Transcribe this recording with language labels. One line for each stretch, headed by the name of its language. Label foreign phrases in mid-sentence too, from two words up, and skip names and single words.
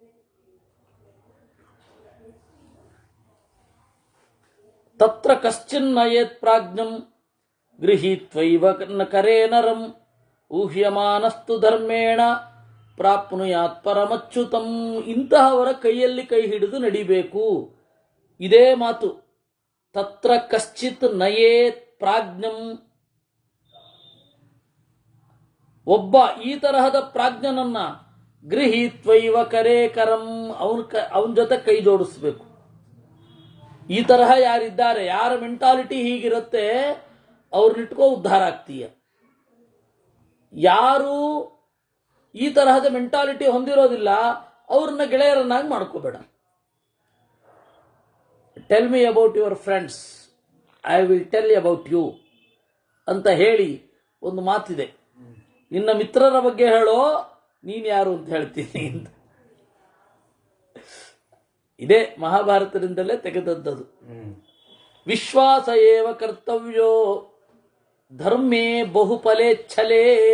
Sanskrit: ತತ್ರ ಕಶ್ಚಿನ್ನಯೇತ್ ಪ್ರಾಜ್ಞಂ ಗೃಹೀತ್ವೈವ ಕರೇ ನರಂ ಊಹ್ಯಮಾನಸ್ತು ಧರ್ಮೇಣ ಪ್ರಾಪ್ನುಯಾತ್ ಪರಮಚ್ಯುತಂ.
Kannada: ಇಂತಹವರ ಕೈಯಲ್ಲಿ ಕೈ ಹಿಡಿದು ನಡಿಬೇಕು. ಇದೇ ಮಾತು.
Sanskrit: ತತ್ರ ಕಶ್ಚಿತ್ ನಯೇತ್ ಪ್ರಾಜ್ಞಂ.
Kannada: ಒಬ್ಬ ಈ ತರಹದ ಪ್ರಾಜ್ಞನನ್ನ
Sanskrit: ಗೃಹೀತ್ವೈವ ಕರೇ ಕರಂ,
Kannada: ಅವನ ಜೊತೆ ಕೈ ಜೋಡಿಸ್ಬೇಕು. ಈ ತರಹ ಯಾರಿದ್ದಾರೆ, ಯಾರ ಮೆಂಟಾಲಿಟಿ ಹೀಗಿರುತ್ತೆ, ಅವ್ರನ್ನಿಟ್ಕೋ ಉದ್ಧಾರ ಆಗ್ತೀಯ. ಯಾರು ಈ ತರಹದ ಮೆಂಟಾಲಿಟಿ ಹೊಂದಿರೋದಿಲ್ಲ ಅವ್ರನ್ನ ಗೆಳೆಯರನ್ನಾಗಿ ಮಾಡ್ಕೋಬೇಡ.
English: Tell me about your friends, I will tell about you
Kannada: ಅಂತ ಹೇಳಿ ಒಂದು ಮಾತಿದೆ. ನಿನ್ನ ಮಿತ್ರರ ಬಗ್ಗೆ ಹೇಳೋ, ನೀನ್ ಯಾರು ಅಂತ ಹೇಳ್ತೀನಿ ಅಂತ. ಇದೇ ಮಹಾಭಾರತದಿಂದಲೇ ತೆಗೆದದ್ದು.
Sanskrit: ವಿಶ್ವಾಸ ಏವ ಕರ್ತವ್ಯೋ ಧರ್ಮೇ ಬಹುಫಲೇಚ್ಛಲೇ.